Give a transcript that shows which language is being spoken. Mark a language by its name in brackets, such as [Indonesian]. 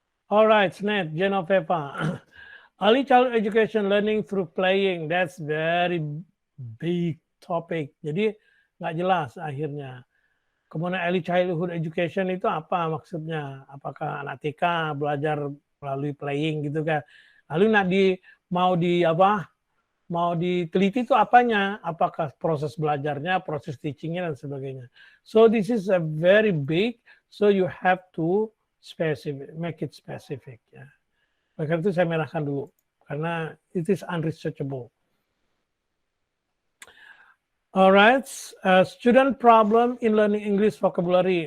[English] Alright, Snap, Genoveva. Early childhood education learning through playing. That's very big topic. [Indonesian] Jadi nggak jelas akhirnya. Kemudian [English] early childhood education [Indonesian] itu apa maksudnya? Apakah anak TK belajar melalui playing gitu kan? Lalu mau diteliti itu apanya? Apakah proses belajarnya, proses teachingnya dan sebagainya. [English] So this is a very big. So you have to make it specific. [Indonesian] Ya. Maka itu saya merahkan dulu karena [English] it is unresearchable. Alright, student problem in learning English vocabulary.